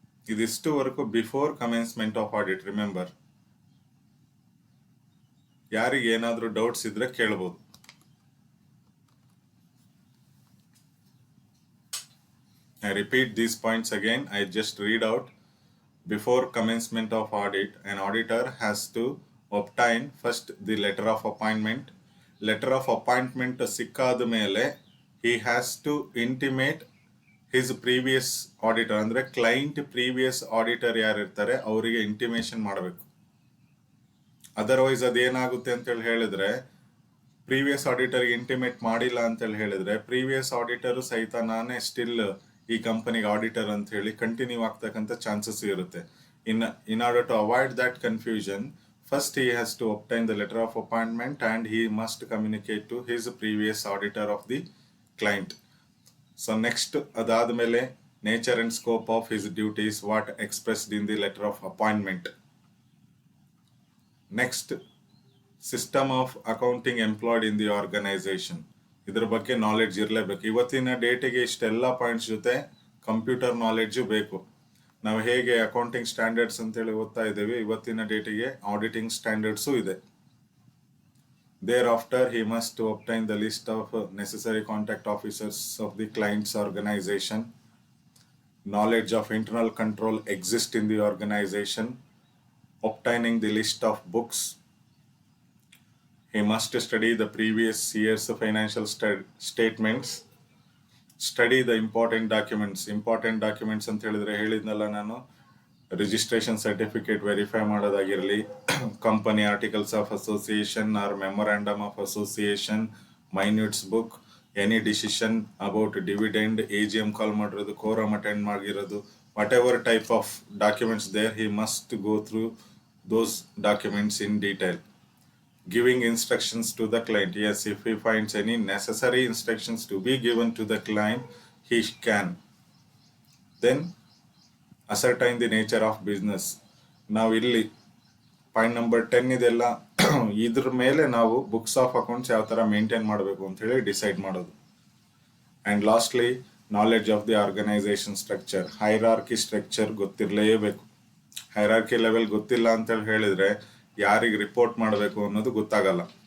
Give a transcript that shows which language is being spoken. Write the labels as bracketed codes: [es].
[en] ಇದಿಷ್ಟು work before commencement of audit. [kn] Remember, ಯಾರಿಗೆ ಏನಾದರೂ ಡೌಟ್ಸ್ ಇದ್ರೆ ಕೇಳ್ಬೋದು. [en] I repeat these points again. I just read out. Before commencement of audit, an auditor has to obtain first the letter of appointment. Letter of appointment ಸಿಕ್ಕಾದ ಮೇಲೆ he has to intimate his previous auditor, [kn] ಅಂದ್ರೆ client previous auditor ಯಾರು ಇರ್ತಾರೆ ಅವರಿಗೆ intimation ಮಾಡಬೇಕು. Otherwise ಅದೇನಾಗುತ್ತೆ ಅಂತೇಳಿ ಹೇಳಿದ್ರೆ, previous ಆಡಿಟರ್ಗೆ intimate ಮಾಡಿಲ್ಲ ಅಂತೇಳಿ ಹೇಳಿದ್ರೆ ಪ್ರೀವಿಯಸ್ ಆಡಿಟರ್ ಸಹಿತ ನಾನೇ ಸ್ಟಿಲ್ ಈ ಕಂಪನಿಗೆ ಆಡಿಟರ್ ಅಂತ ಹೇಳಿ ಕಂಟಿನ್ಯೂ ಆಗ್ತಕ್ಕಂಥ ಚಾನ್ಸಸ್ ಇರುತ್ತೆ. [en] In order to avoid that confusion, first he has to obtain the letter of appointment and he must communicate to his previous auditor of the client. So next ಅದಾದಮೇಲೆ nature and scope of his duties, what expressed in the letter of appointment. Next, system of accounting employed in the organization. [kn] ಇದ್ರ ಬಗ್ಗೆ knowledge ಇರಲೇಬೇಕು. ಇವತ್ತಿನ ಡೇಟಿಗೆ ಇಷ್ಟೆಲ್ಲ points ಜೊತೆ computer knowledge ಬೇಕು. ನಾವು ಹೇಗೆ ಅಕೌಂಟಿಂಗ್ ಸ್ಟ್ಯಾಂಡರ್ಡ್ಸ್ ಅಂತೇಳಿ ಓದ್ತಾ ಇದ್ದೇವೆ, ಇವತ್ತಿನ ಡೇಟಿಗೆ ಆಡಿಟಿಂಗ್ ಸ್ಟ್ಯಾಂಡರ್ಡ್ಸು ಇದೆ. [en] There after he must obtain the list of necessary contact officers of the clients organization. Knowledge of internal control exists in the organization. Obtaining the list of books. He must study the previous year's financial statements. Study the important documents. Important documents [kn] ಅಂತ ಹೇಳಿದ್ರೆ ಹೇಳಿದ್ನಲ್ಲ ನಾನು, [en] Registration certificate verify ಮಾಡೋದಾಗಿರಲಿ, company articles of association or memorandum of association, minutes book, any decision about dividend, AGM call ಮಾಡಿರೋದು, quorum attend ಮಾಡಿರೋದು, whatever type of documents there, he must go through those documents in detail. Giving instructions to the client. Yes, if he finds any necessary instructions to be given to the client, he can. Then ascertain the nature of business. [kn] ನಾವು ಇಲ್ಲಿ point number 10 ಇದೆಲ್ಲ ಇದ್ರ ಮೇಲೆ ನಾವು books of accounts ಯಾವ ಥರ maintain ಮಾಡಬೇಕು ಅಂತ ಹೇಳಿ ಡಿಸೈಡ್ ಮಾಡೋದು. [en] And lastly knowledge of the organization structure. [kn] Hierarchy structure ಗೊತ್ತಿರಲೇಬೇಕು. Hierarchy level ಗೊತ್ತಿಲ್ಲ ಅಂತೇಳಿ ಹೇಳಿದ್ರೆ ಯಾರಿಗೆ ರಿಪೋರ್ಟ್ ಮಾಡಬೇಕು ಅನ್ನೋದು ಗೊತ್ತಾಗಲ್ಲ.